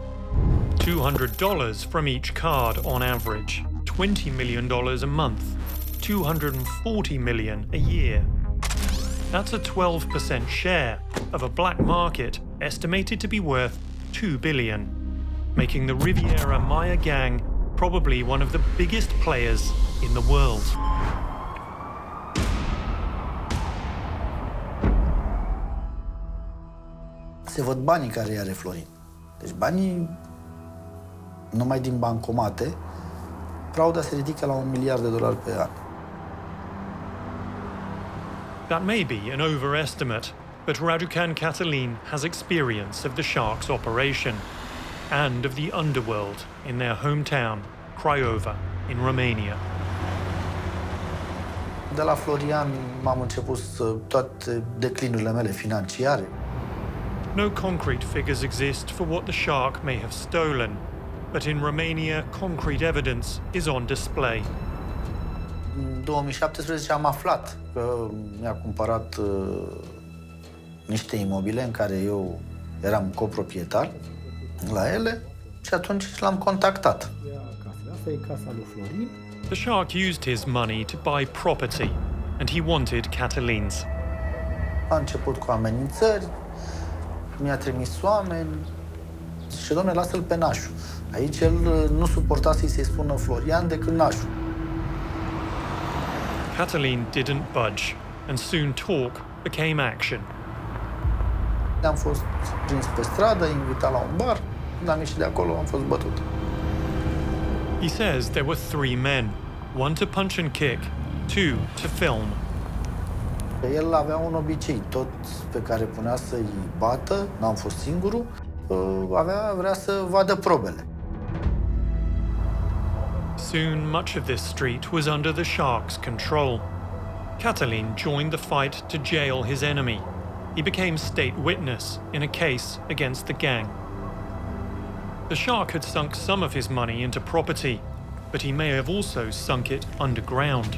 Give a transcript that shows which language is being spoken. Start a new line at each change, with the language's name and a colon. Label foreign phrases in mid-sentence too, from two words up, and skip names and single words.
English: $200 from each card on average, $20 million a month, $240 million a year. That's a 12% share of a black market estimated to be worth $2 billion, making the Riviera Maya Gang probably one of the biggest players in the world.
Romanian: Se văd banii care îi are Florin. Deci banii, numai din bancomate, frauda se ridică la $1 miliard pe an.
English: That may be an overestimate, but Raducan Catalin has experience of the shark's operation and of the underworld in their hometown, Craiova, in Romania.
Romanian: De la Florian m-am început toate declinurile mele financiare.
English: No concrete figures exist for what the shark may have stolen, but in Romania, concrete evidence is on display.
Romanian: În 2017 am aflat că mi-a cumpărat niște imobile în care eu eram coproprietar la ele și atunci l-am contactat. Asta e casa lui Florin.
English: The shark used his money to buy property, and he wanted Catalin's.
Romanian: A început cu amenințări, mi-a trimis oameni și dom'le, lasă-l pe Nașu. Aici el nu suporta să-i spună Florian decât Nașu.
English: Catalin didn't budge, and soon talk became action.
Romanian: Am fost prins pe stradă, invitat la un bar. Când am ieșit de acolo, am fost bătut.
English: He says there were 3 men, 1 to punch and kick, 2 to film.
Romanian: El avea un obicei, tot pe care punea să-i bată, n-am fost singurul, vrea să vadă probele.
English: Soon, much of this street was under the Sharks' control. Catalin joined the fight to jail his enemy. He became state witness in a case against the gang. The Shark had sunk some of his money into property, but he may have also sunk it underground.